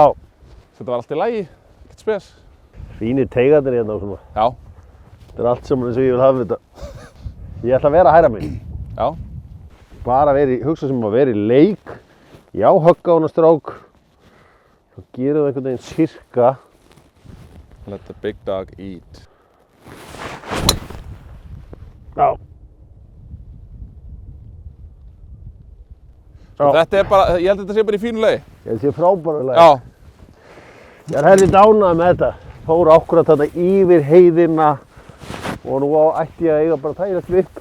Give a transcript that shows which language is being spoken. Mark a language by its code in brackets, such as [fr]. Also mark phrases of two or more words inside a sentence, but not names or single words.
[is] Þetta var allt í lagi, ekkert spes. Fínir teigarnir hérna og svona. Já. Þetta allt saman eins og ég vil hafa þetta. Ég ætla að vera hægra megin. Já. Bara hugsa sem að vera í leik. Já, högga á hana strák. Svo gerum við einhvern veginn sirka. [en] Let the big dog eat. [is] Já. Sko þetta bara, ég held að þetta sé bara í fínu lagi. Ég held að þetta sé frábærulega. Já. Ég er heldur dánað með þetta. Fór ákvörða þetta yfir heiðina og nú ætti ég að eiga bara þægilegt vipp.